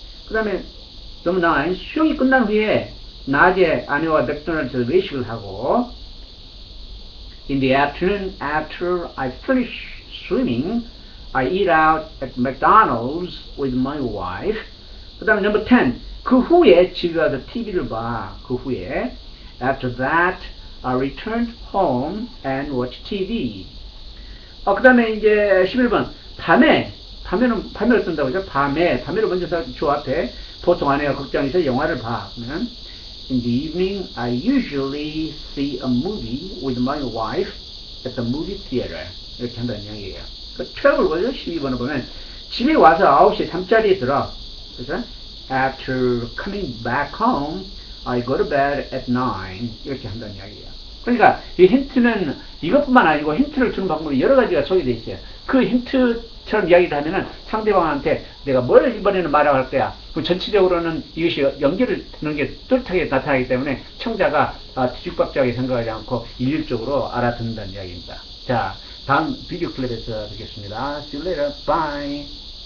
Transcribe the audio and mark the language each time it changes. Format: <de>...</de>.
<ko>그 다음에 넘버 9 수영이 끝난 후에 낮에 아내와 맥도날드에서 외식을 하고</ko> <en>in the afternoon after I finish swimming I eat out at McDonald's with my wife.</en> <ko>그 다음에 넘버 10 그 후에 집에 와서 TV를 봐. 그 후에</ko> <en>after that I returned home and watch TV.</en> <ko>그 다음에 이제 11번 밤에를 쓴다고 하죠. 밤에를 먼저 주 앞에 보통 아내가 극장에서 영화를 봐. 그러면</ko> <en>in the evening I usually see a movie with my wife at the movie theater.</en> <ko>이렇게 한다는 이야기예요. 12을 보죠. 12번을 보면 집에 와서 9시에 잠자리에 들어. 그래서</ko> <en>after coming back home I go to bed at 9</en> <ko>이렇게 한다는 이야기예요. 그러니까 이 힌트는 이것뿐만 아니고 힌트를 주는 방법이 여러 가지가 소개되어 있어요. 그 힌트처럼 이야기를 하면은 상대방한테 내가 뭘 이번에는 말하고 할 거야. 전체적으로는 이것이 연결을 되는 게 뚜렷하게 나타나기 때문에 청자가 뒤죽박죽하게 생각하지 않고 일률적으로 알아듣는다는 이야기입니다. 자, 다음 비디오 클립에서 뵙겠습니다.</ko> <en>See you later. Bye.</en>